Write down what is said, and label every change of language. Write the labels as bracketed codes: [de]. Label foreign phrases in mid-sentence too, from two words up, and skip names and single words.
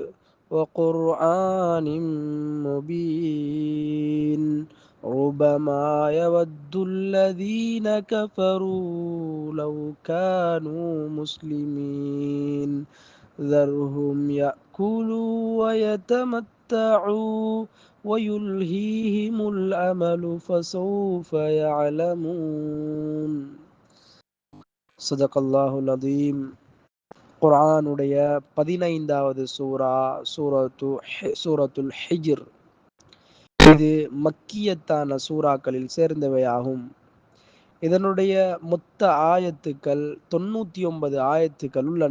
[ar] وقرآن مبين ربما يود الذين كفروا لو كانوا مسلمين ذرهم يأكلوا ويتمتعوا ويلهيهم الأمل فسوف يعلمون صدق الله العظيم. [ta] குர்ஆனுடைய 15வது சூரத்துல் ஹிஜ்ர். இது மக்கியத்தான சூறாக்களில் சேர்ந்தவையாகும். இதனுடைய மொத்த ஆயத்துக்கள் 99 ஆயத்துக்கள் உள்ளன.